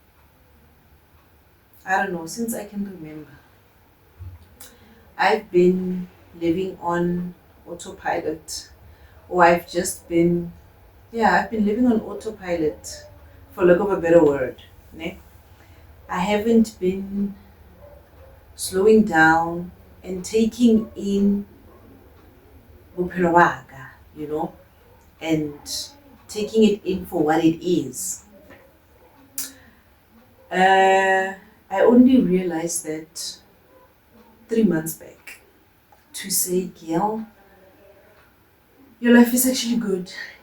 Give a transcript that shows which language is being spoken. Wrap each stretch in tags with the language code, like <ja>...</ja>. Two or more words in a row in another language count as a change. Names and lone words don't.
<en>I don't know, since I can remember. I've been living on autopilot, or I've been living on autopilot, for lack of a better word. Ne? I haven't been slowing down and taking in</en> <st>bophelo ba ka,</st> <en>you know, and taking it in for what it is. I only realized that 3 months back, to say, Gail, your life is actually good.</en>